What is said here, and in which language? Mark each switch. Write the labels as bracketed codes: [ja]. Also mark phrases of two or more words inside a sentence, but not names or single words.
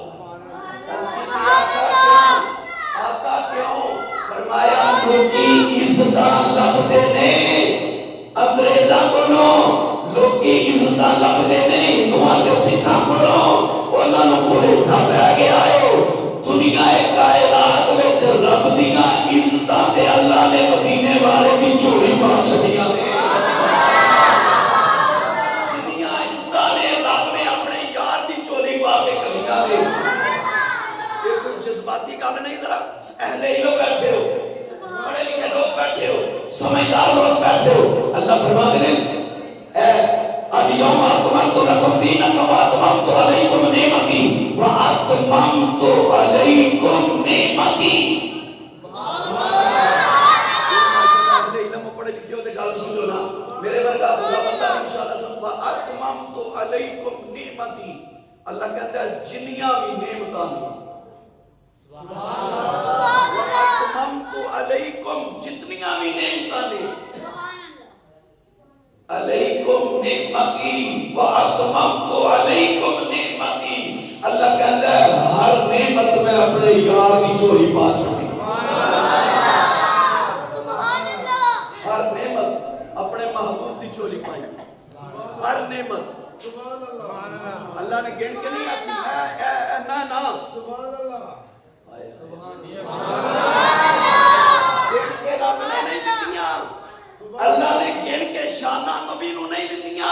[pa] فرمایا لوکی عزت لبھدے نے انگریزاں کولوں، لوکی عزت لبھدے نے ہندوآں تے سکھاں کولوں، اوہناں نوں بھلیکھا پے گیا ہے. دنیا کائنات وچ رب دیاں عزتاں تے اللہ نے مدینے والے دی جھولی پا چھڈیاں نے. دنیا عزتاں نے رب نے اپنے یار دی جھولی پا کے کلیاں نے. یہ کوئی جذباتی گل نہیں، ذرا اہلِ علم بیٹھے ہو، پڑھے لکھے لوگ بیٹھے ہو، سمجھدار لوگ بیٹھے ہو. [ur] اللہ فرماتے ہیں [ar] اليوم أكملت لكم دينكم وأتممت عليكم نعمتي وأتممت عليكم نعمتي. [pa] اہلِ علم پڑھے لکھے ہو تے گل سمجھو نا، میرے ورگا دوسرا بندہ ان شاء اللہ سب [ar] وأتممت عليكم نعمتي. [ur] اللہ کہتا ہے [pa] جنیاں بھی نعمتاں جتنیاں بھی نعمتاں نے, [ar] عليكم نعمتي وأتممت عليكم نعمتي. [ur] اللہ کہتا ہے ہر نعمت میں اپنے یار کی جھولی پا چھڑی. ہر نعمت اپنے محبوب کی جھولی پائی، ہر نعمت اللہ نے گن کے نہیں آتی نا نا, [pa] اللہ نے گن کے شانہ نبی نوں نہیں دتیاں.